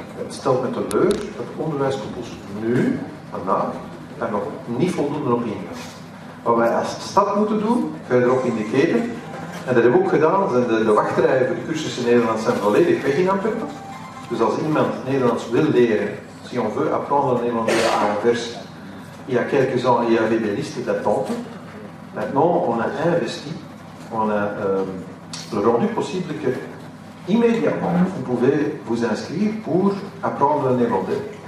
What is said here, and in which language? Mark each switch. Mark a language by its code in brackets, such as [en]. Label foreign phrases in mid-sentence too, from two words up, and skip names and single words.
[nl] Het stelt met teleur dat de onderwijskoepels nu, vandaag, daar nog niet voldoende op ingaan. Wat wij als stad moeten doen, verderop in de keten, en dat hebben we ook gedaan, de wachtrijen voor de cursussen Nederlands zijn volledig weg in Antwerpen. Dus als iemand Nederlands wil leren, [fr] si on veut apprendre le néerlandais à l'inverse, il y a quelques ans, il y avait des listes d'attente. Maintenant, on a investi, on a rendu possible que immédiatement, vous pouvez vous inscrire pour apprendre le néerlandais.